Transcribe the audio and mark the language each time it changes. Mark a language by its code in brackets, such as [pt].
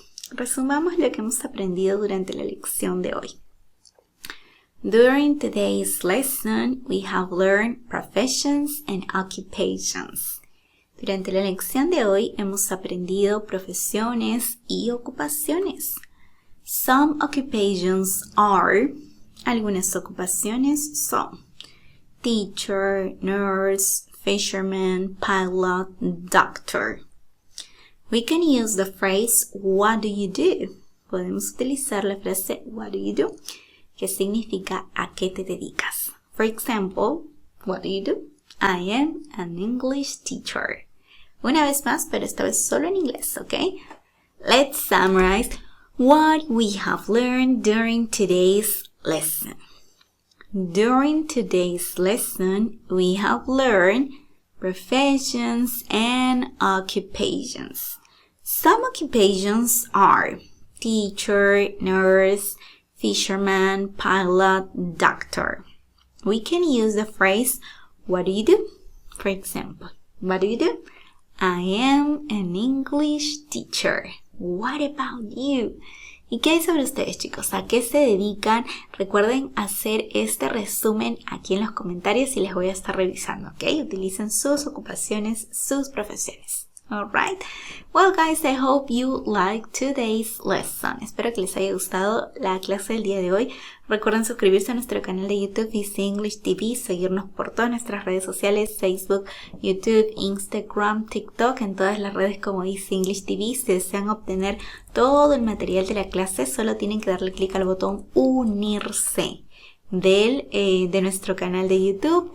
[es] Resumamos lo que hemos aprendido durante la lección de hoy. [en] During today's lesson, we have learned professions and occupations. [es] Durante la lección de hoy hemos aprendido profesiones y ocupaciones. [en] Some occupations are, [es] algunas ocupaciones son [en] teacher, nurse, fisherman, pilot, doctor. We can use the phrase, what do you do? [es] Podemos utilizar la frase, [en] what do you do? [es] Que significa, ¿a qué te dedicas? [en] For example, what do you do? I am an English teacher. [es] Una vez más, pero esta vez solo en inglés, ¿ok? [en] Let's summarize what we have learned during today's lesson. During today's lesson, we have learned professions and occupations. Some occupations are teacher, nurse, fisherman, pilot, doctor. We can use the phrase, what do you do? For example, what do you do? I am an English teacher. What about you? [es] ¿Y qué hay sobre ustedes, chicos? ¿A qué se dedican? Recuerden hacer este resumen aquí en los comentarios y les voy a estar revisando, ¿ok? Utilicen sus ocupaciones, sus profesiones. [en] Alright. Well, guys, I hope you liked today's lesson. [es] Espero que les haya gustado la clase del día de hoy. Recuerden suscribirse a nuestro canal de YouTube Easy English TV, seguirnos por todas nuestras redes sociales, Facebook, YouTube, Instagram, TikTok, en todas las redes como Easy English TV. Si desean obtener todo el material de la clase, solo tienen que darle clic al botón unirse de nuestro canal de YouTube.